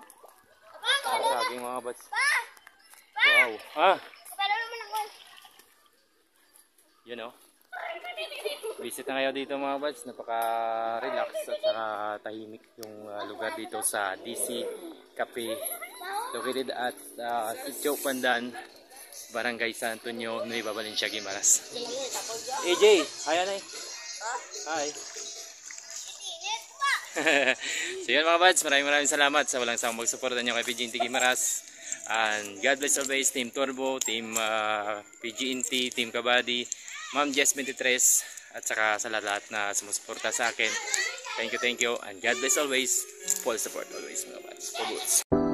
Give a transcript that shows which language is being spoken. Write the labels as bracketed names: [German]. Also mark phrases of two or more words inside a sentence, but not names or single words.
[Filipino] Saging mga bats. Wow. Yun, oh. Visit na kayo dito mga bats. Napaka-relax at saka tahimik yung lugar dito sa DC Cafe. Located at Sitio Pandan, Barangay San Antonio, Nueva Valencia, Guimaras. AJ, hi Anay. Hi. So yun mga buds, maraming salamat sa walang sawang magsuporta nyo kay PGNT Guimaras. [English] And God bless always, [Filipino] Team Turbo, Team PGNT, Team Kabady, Ma'am Jess 23, at saka sa lahat na sumusuporta sa akin. [English] Thank you, and God bless always. Full support always mga buds.